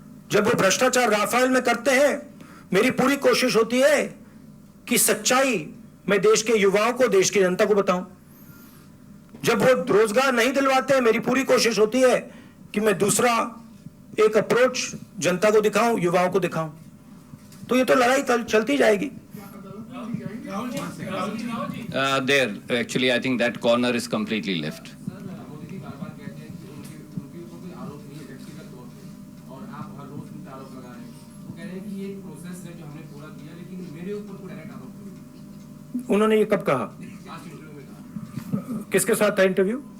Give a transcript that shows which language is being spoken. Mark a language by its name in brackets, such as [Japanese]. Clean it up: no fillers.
[Hindi] जब वो भ्रष्टाचार राफेल में करते हैं, मेरी पूरी कोशिश होती है कि सच्चाई मैं देश के युवाओं को, देश की जनता को बताऊं। जब वो रोजगार नहीं दिलवाते हैं, मेरी पूरी कोशिश होती है कि मैं दूसरा एक अप्रोच जनता को दिखाऊं, युवाओं को दिखाऊं। तो ये तो लड़ाई चलती जाएगी। [English] There, actually, I think that corner is completely left. [Hindi] Modi ji बार-बार कहते हैं कि उनके ऊपर कोई आरोप नहीं है व्यक्तिगत तौर पे, और आप हर रोज उन पे आरोप लगा रहे हैं। वो कह रहे हैं कि ये एक प्रोसेस है जो हमने पूरा किया, लेकिन मेरे ऊपर कोई डायरेक्ट आरोप नहीं। उन्होंने ये कब कहा? लास्ट इंटरव्यू में कहा। किसके साथ था इंटरव्यू?